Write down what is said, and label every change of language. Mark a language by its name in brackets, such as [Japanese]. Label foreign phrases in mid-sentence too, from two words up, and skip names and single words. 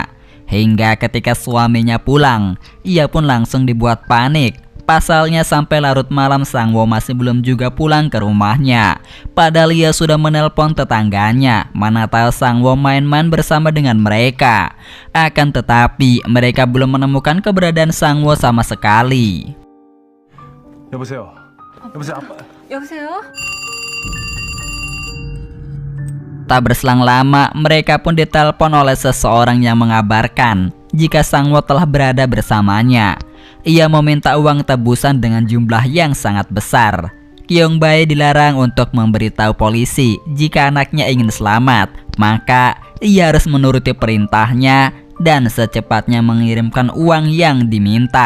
[Indonesian] Hingga ketika suaminya pulang, ia pun langsung dibuat panik. Pasalnya sampai larut malam Sang-woo masih belum juga pulang ke rumahnya. Padahal ia sudah menelpon tetangganya, mana tahu Sang-woo main-main bersama dengan mereka. Akan tetapi mereka belum menemukan keberadaan Sang-woo sama sekali. [Korean] 여보세요. 여보세요. 아빠. 여보세요? [Indonesian] Tak berselang lama, mereka pun ditelepon oleh seseorang yang mengabarkan jika Sang-woo telah berada bersamanya. Ia meminta uang tebusan dengan jumlah yang sangat besar. Kyung-bae dilarang untuk memberitahu polisi jika anaknya ingin selamat, maka ia harus menuruti perintahnya dan secepatnya mengirimkan uang yang diminta.